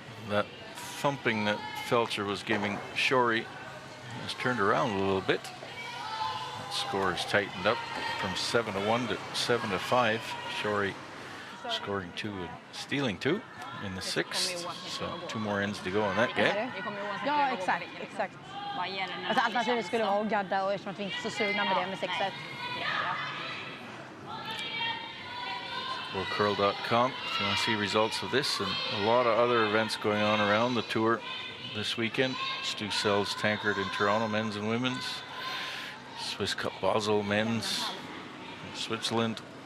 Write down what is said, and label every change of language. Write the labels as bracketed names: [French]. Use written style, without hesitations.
[English] That thumping that Felcher was giving Shorey has turned around a little bit. That score is tightened up from 7-1 to 7-5. Shorey scoring 2 and stealing 2 in the 6th. So 2 more ends to go in that game. [Swedish] Ja, exakt. Alltså, alternativet skulle vara att gadda, och eftersom att vi inte är så sugna med det med 6-1. [English] WorldCurl.com if you want to see results of this and a lot of other events going on around the tour this weekend. Stu Sells Tankard in Toronto, men's and women's. Swiss Cup Basel men's in Switzerland.